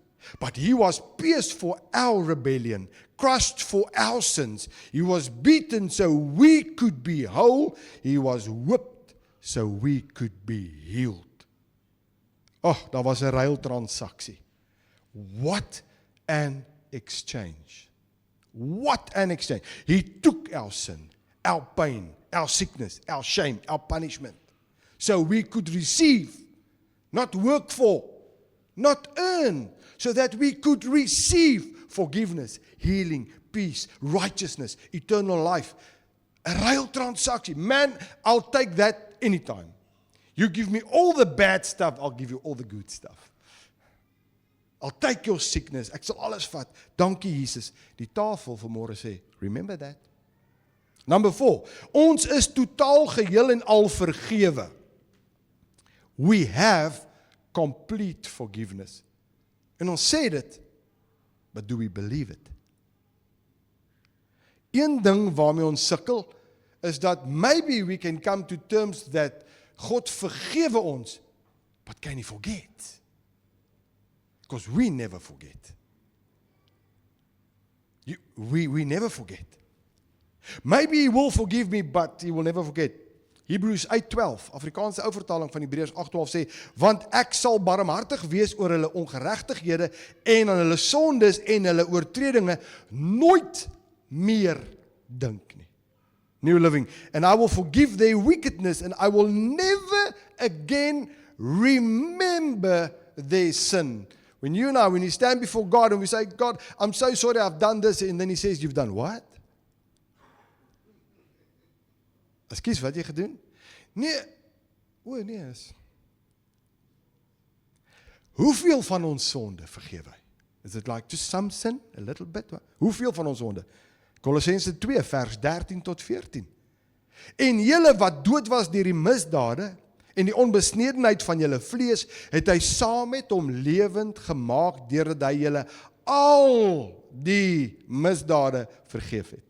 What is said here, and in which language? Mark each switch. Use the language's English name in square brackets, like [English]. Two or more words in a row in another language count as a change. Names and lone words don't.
[English] But he was pierced for our rebellion, crushed for our sins. He was beaten so we could be whole. He was whipped so we could be healed. [Afrikaans] Oh, daar was 'n ruiltransaksie. [English] What an exchange. What an exchange. He took our sin, our pain, our sickness, our shame, our punishment, so we could receive, not work for, not earn, so that we could receive forgiveness, healing, peace, righteousness, eternal life. A real transaction. Man, I'll take that anytime. You give me all the bad stuff, I'll give you all the good stuff. I'll take your sickness, [Afrikaans] ek sal alles vat. Dankie Jesus. Die tafel vanmôre sê, [English] remember that. Number 4, [Afrikaans] ons is totaal geheel en al vergewe. [English] We have complete forgiveness. [Afrikaans] En ons sê dit, [English] but do we believe it? [Afrikaans] Een ding waarmee ons sukkel, is dat [English] maybe we can come to terms that God [Afrikaans] vergewe ons, [English] but can he forget? Because we never forget. We never forget. Maybe he will forgive me, but he will never forget. Hebrews 8:12, [Afrikaans] Afrikaanse ou vertaling van Hebreërs 8:12 sê, want ek sal barmhartig wees oor hulle ongeregtighede en aan hulle sondes en hulle oortredinge nooit meer dink nie. [English] New Living, and I will forgive their wickedness and I will never again remember their sin. When you and I, when you stand before God and we say, God, I'm so sorry I've done this, and then he says, you've done what? [Afrikaans] Ekskuus, wat jy gedoen? Nee, nee is. Hoeveel van ons sonde vergewe hy? [English] Is it like just some sin, a little bit? [Afrikaans] Hoeveel van ons sonde? Kolossense 2 vers 13 tot 14. En julle wat dood was deur die misdade en die onbesnedenheid van julle vlees, het hy saam met hom lewend gemaak deurdat hy julle al die misdade vergeef het.